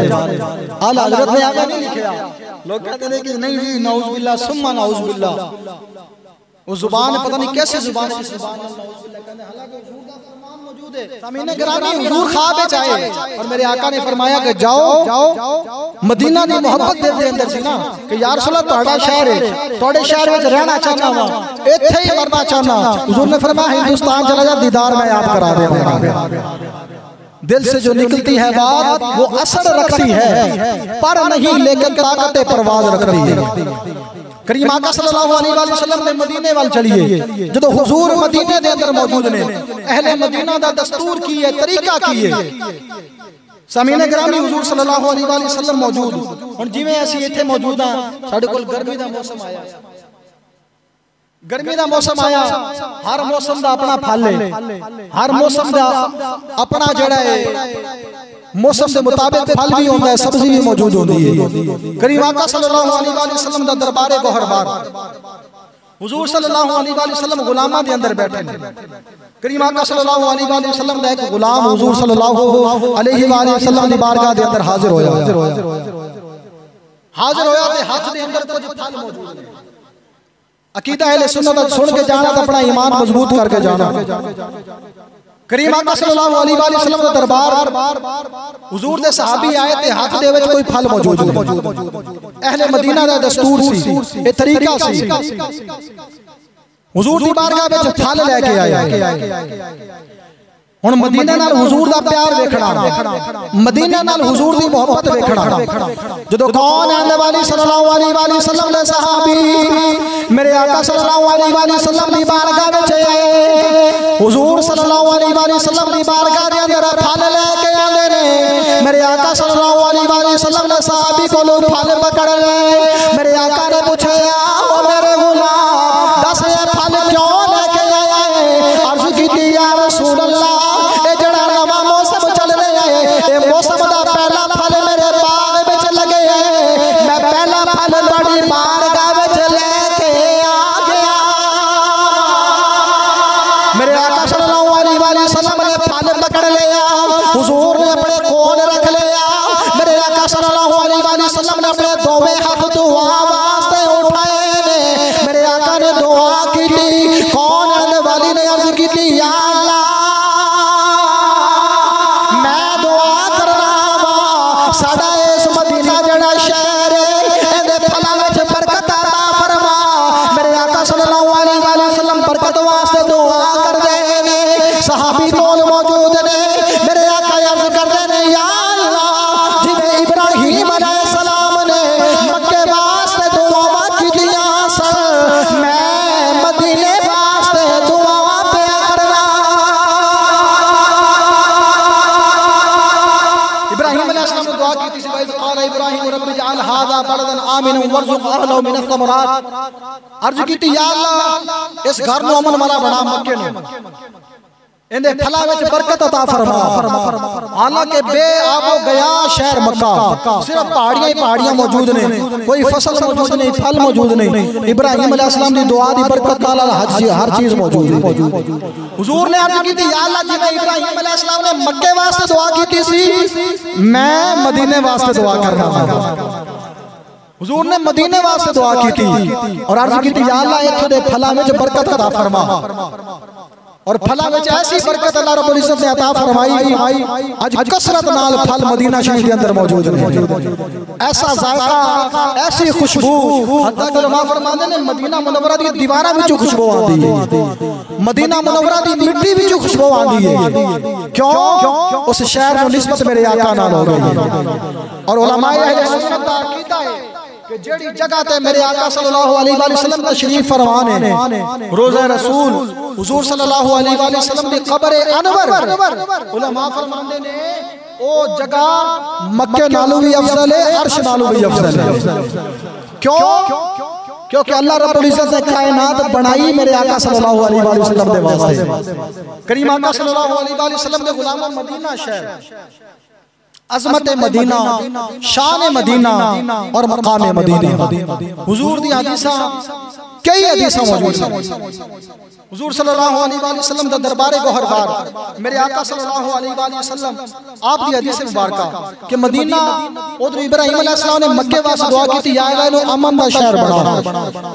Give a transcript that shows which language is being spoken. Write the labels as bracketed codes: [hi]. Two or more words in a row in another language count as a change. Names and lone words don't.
[ur] آلا حضرت نے آگے نہیں لکھا، لوگ کہتے ہیں کہ نہیں جی [ar] نعوذ بالله ثم نعوذ بالله, [ur] وہ زبان پتا نہیں کیسے زبان ہے، سامعین گرامی حضور خواب میں آئے اور میرے آقا نے فرمایا کہ جاؤ [pa] مدینہ دی محبت دے اندر سی نا کہ یار رسول تھوڑا شہر ہے، تھوڑے شہر میں رہنا چاہنا وا، ایتھے ہی مرنا چاہنا. [ur] حضور نے فرمایا ہندوستان چلا جا، دیدار میں یاد کرا دے گا. دل سے جو نکلتی ہے بات وہ اثر رکھتی ہے پر نہیں، لیکن طاقت پرواز رکھتی ہے. [pa] کریم آقا [ar] صلى الله عليه وسلم [pa] نے مدینے وال چلیے، جو حضور مدینے دے اندر موجود نے، اہل مدینہ دا دستور کی ہے، طریقہ کی ہے. سامعین گرامی حضور [ar] صلى الله عليه وسلم [pa] موجود ہن جیویں اسیں ایتھے موجود ہاں، ساڈے کول گرمی دا موسم آیا، گرمی دا موسم آیا، ہر موسم دا اپنا پھل ہے، ہر موسم دا اپنا جیہڑا ہے [ur] موسم کے مطابق پھل بھی ہوتا ہے، سبزی بھی موجود ہوتی ہے. [pa] کریم آقا [ar] صلى الله عليه وسلم [pa] دا دربار گوہربار، حضور [ar] صلى الله عليه وسلم [pa] غلاماں دے اندر بیٹھے نے. کریم آقا [ar] صلى الله عليه وسلم [pa] دا اک غلام حضور [ar] صلى الله عليه وسلم [pa] دی بارگاہ دے اندر حاضر ہویا تے ہتھ دے اندر کجھ پھل موجود ہے. [ur] عقیدہ اہل سنت سن کے جانا تو اپنا ایمان مضبوط کر کے جانا. [pa] کریم آقا [ar] صلى الله عليه وسلم [pa] کا دربار حضور دے صحابی آئے تے ہتھ دے وچ کوئی پھل موجود ہے. اہل مدینہ دا دستور سی، اے طریقہ سی، حضور دی بارگاہ وچ پھل لے کے آئے. ہن مدینہ نال حضور دا پیار ویکھنا، مدینہ نال حضور دی محبت ویکھنا. جدوں کون آنے والی [ar] صلى الله عليه وسلم [pa] دے صحابی میرے آقا [ar] صلى الله عليه وسلم [pa] دی بارگاہ وچ آئے، حضور [ar] صلى الله عليه وسلم [pa] دی بارگاہ دے اندر پھل لے کے آندے نے. میرے آقا [ar] صلى الله عليه وسلم [pa] دے صحابی کولوں پھل پکڑ لے. میرے آقا نے پوچھا او میرے غلام دس یہ پھل کیوں لے کے آیا ہے? عرض کیتی [ar] يا رسول الله, [pa] موسم دا پہلا پھل میرے باغ وچ لگے ہے، میں پہلا پھل بڑی بارگاہ وچ لے کے آ گیا. میرے آقا [ar] صلى الله عليه وسلم [pa] نے پھل پکڑ لیا، حضور نے اپنے کول رکھ لیا. میرے آقا [ar] صلى الله عليه وسلم [pa] نے اپنے دوویں ہتھ دعا واسطے اٹھائے نے. میرے آقا نے دعا کی، کون آنے والی نے عرض کی [ar] يا الله [pa] ساڈا اس مدینہ جیہڑا شہر ہے ایہدے پھلاں وچ برکت عطا فرما. میرے آقا [ar] صلى الله عليه وسلم [pa] برکت واسطے دعا کردے نے، صحابی کول موجود نے. میرے آقا عرض کردے نے [ar] يا الله [pa] جیویں ابراہیم علیہ السلام نے مکے واسطے دعاواں کیتیاں سن، میں مدینے واسطے دعاواں پیا کرنا. [ur] ابراہیم علیہ السلام نے دعا کی تھی، ابراہیم [ar] ربي اجعل هذا بلدا آمنا وارزق أهله من الثمرات. [pa] عرض کی [ar] يا الله [pa] اس گھر نوں امن والا بنا، مکے نوں ایہدے پھلاں وچ برکت عطا فرما. حالانکہ بے آب و گیاہ شہر مکہ، صرف پہاڑیاں ہی پہاڑیاں موجود نے، کوئی فصل موجود نہیں، پھل موجود نہیں, फल मौजूद नहीं। ابراہیم علیہ السلام دی دعا دی برکت نال ہر چیز موجود ہے. حضور نے عرض کی [ar] يا الله [pa] جیویں ابراہیم علیہ السلام نے مکے واسطے دعا کی سی، میں مدینے واسطے دعا کرنا. حضور نے مدینے واسطے دعا کی تھی اور عرض کی [ar] يا الله [pa] ایتھے دے پھلاں وچ برکت عطا فرما. اور پھلاں وچ ایسی برکت [ar] الله رب العزة [pa] نے عطا فرمائی، آج کثرت نال پھل مدینہ شریف کے اندر موجود ہے. ایسا ذائقہ، ایسی خوشبو, حتیٰ کہ علماء فرماندے نے مدینہ منورہ دیاں دیواراں وچوں خوشبو آندی ہے، مدینہ منورہ دی مٹی وچوں خوشبو آندی ہے, मदीना मुनव्वरा दी मिट्टी विचों खुशबू आंदी है। کیوں? اس شہر نوں نسبت میرے آقا نال ہو گئی ہے. اور علمائے اہل سنت دا عقیدہ ہے کہ جیہڑی جگہ تے میرے آقا [ar] صلى الله عليه وسلم [pa] تشریف فرما ن ہے، روضہ رسول حضور [ar] صلى الله عليه وسلم [pa] دی قبر انور، علماء فرماندے نے او جگہ مکے نالوں بھی افضل ہے، عرش نالوں بھی افضل ہے۔ کیوں? کیونکہ [ar] الله رب العزة [pa] نے کائنات بنائی میرے آقا [ar] صلى الله عليه وسلم [pa] دے واسطے. کریم آقا [ar] صلى الله عليه وسلم [pa] دے غلام مدینہ شہر، عظمت مدینہ، شان مدینہ اور مقام مدینہ. حضور دیاں حدیثاں کئی حدیثاں موجود ہیں. حضور [ar] صلى الله عليه وسلم [pa] دا دربار گوہربار میرے آقا [ar] صلى الله عليه وسلم [pa] آپ دی حدیث مبارکہ کہ مدینہ ادھر ابراہیم علیہ السلام نے مکے واسطے دعا کی تھی, [ar] يا الله [pa] ایہنوں امن دا شہر بنا.